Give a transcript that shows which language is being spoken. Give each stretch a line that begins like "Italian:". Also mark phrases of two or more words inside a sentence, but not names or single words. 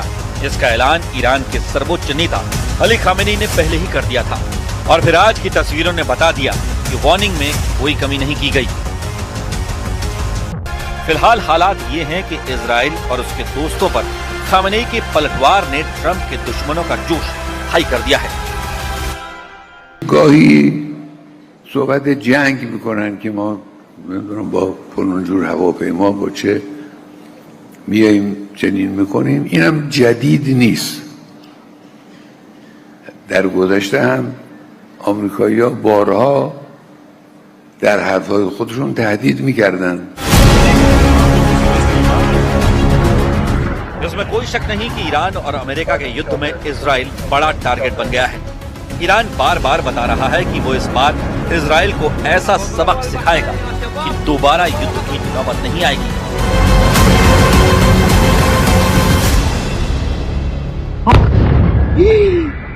Hindi: इसका ऐलान ईरान के सर्वोच्च नेता अली खामेनी ने पहले ही कर दिया था और फिर आज की तस्वीरों ने बता दिया कि वार्निंग में कोई कमी नहीं की गई। फिलहाल हालात ये हैं कि इजराइल और उसके दोस्तों पर खामेनी के पलटवार ने ट्रंप के दुश्मनों का जोश हाई कर दिया है।
Persian: صحبت جنگ میکنن که ما با فلان جور هواپیما با چه میاییم چنین میکنیم. اینم جدید نیست. در گذشته هم آمریکایی‌ها بارها در حرفهای خودشون تهدید میکردن.
Hindi: इसमें कोई शक नहीं कि ईरान और अमेरिका के युद्ध में इजराइल बड़ा टारगेट बन गया है। ईरान बार बार बता रहा है कि वो इस बार इजराइल को ऐसा सबक सिखाएगा कि दोबारा युद्ध की नौबत नहीं आएगी।